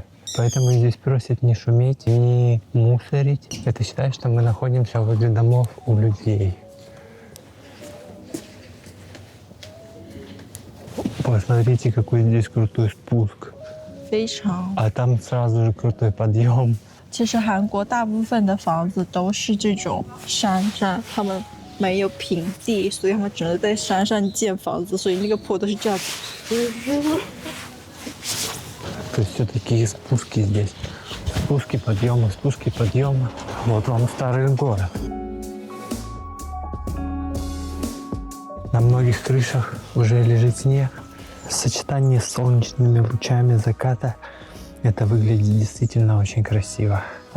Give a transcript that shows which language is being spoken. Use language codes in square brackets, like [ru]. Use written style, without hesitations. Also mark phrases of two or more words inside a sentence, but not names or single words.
[ru] Поэтому здесь просят не шуметь, не мусорить. Это считает, что мы находимся возле домов у людей. Посмотрите, какой здесь крутой спуск. [zh] 非常。 [ru] А там сразу же крутой подъем. [zh] 其实韩国大部分的房子都是这种山上，他们没有平地，所以他们只能在山上建房子，所以那个坡都是这样子。 [ru] То есть все такие спуски здесь. Спуски, подъемы, спуски, подъемы. Вот вам старый город. На многих крышах уже лежит снег. В сочетании с солнечными лучами заката это выглядит действительно очень красиво.